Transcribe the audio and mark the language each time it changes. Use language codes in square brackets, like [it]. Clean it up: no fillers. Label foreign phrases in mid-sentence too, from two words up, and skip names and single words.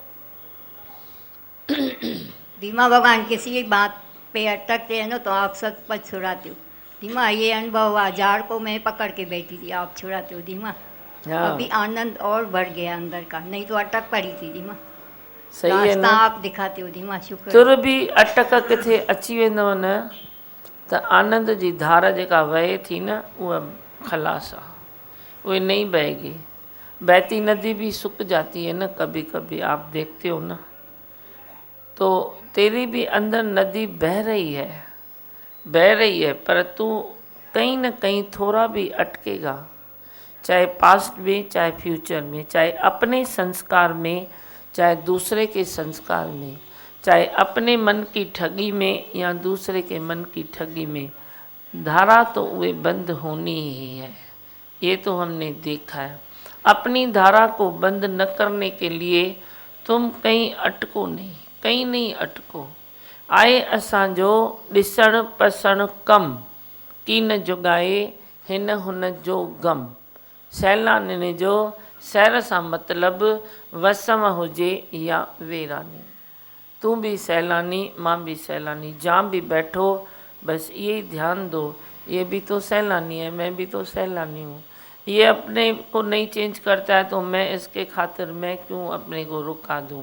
[hi] धीमा भगवान किसी बात पे अटकते हैं ना तो आप सब पर छुड़ाते हो। धीमा ये अनुभव हुआ, झाड़ को मैं पकड़ के बैठी थी, आप छुड़ाते हो धीमा। हाँ। अभी आनंद और बढ़ गया अंदर का, नहीं तो अटक पड़ी थी धीमा। सही है रास्ता ना? आप दिखाते हो धीमा, शुक्र। [sd] तुर भी अटक किथे अची वेंदव न त आनंद जी धारा जेका वहे थी न, उहा खलास आहे, उहे [hi] नहीं बहेगी। बहती नदी भी सूख जाती है ना कभी कभी, आप देखते हो ना। तो तेरी भी अंदर नदी बह रही है, पर तू कहीं न कहीं थोड़ा भी अटकेगा, चाहे पास्ट में, चाहे फ्यूचर में, चाहे अपने संस्कार में, चाहे दूसरे के संस्कार में, चाहे अपने मन की ठगी में या दूसरे के मन की ठगी में। धारा तो वे बंद होनी ही है, ये तो हमने देखा है। अपनी धारा को बंद न करने के लिए तुम कहीं अटको नहीं, कहीं नहीं अटको। [sd] आए असांजो ॾिसण पसण कम, कीन जुगाए हिन हुन जो गम। सैलानी जो सैर सां मतिलबु वसम हुजे या वीरानी। [hi] तू भी सैलानी, मां भी सैलानी, जहाँ भी बैठो बस यही ध्यान दो, ये भी तो सैलानी है, मैं भी तो सैलानी हूँ। ये अपने को नहीं चेंज करता है तो मैं इसके खातिर मैं क्यों अपने को रुका दूँ?